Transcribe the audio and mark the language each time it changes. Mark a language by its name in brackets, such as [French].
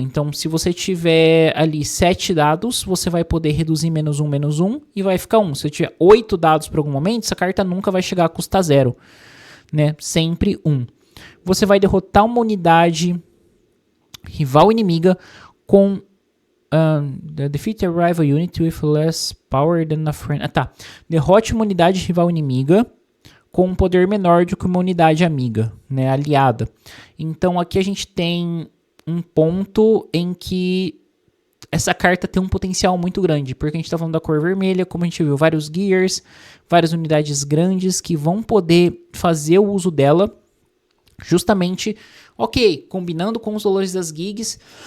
[Portuguese] Então, se você tiver ali 7 dados, você vai poder reduzir menos 1, e vai ficar 1. Se você tiver 8 dados por algum momento, essa carta nunca vai chegar a custar 0, né? Sempre 1. Você vai derrotar uma unidade rival inimiga com... [English] defeat a rival unit with less power than a friend. [Portuguese] Derrote uma unidade rival inimiga com um poder menor do que uma unidade amiga, né, aliada. Então aqui a gente tem um ponto em que essa carta tem um potencial muito grande, porque a gente está falando da cor vermelha, como a gente viu, vários gears, várias unidades grandes que vão poder fazer o uso dela, justamente, combinando com os valores das gigs,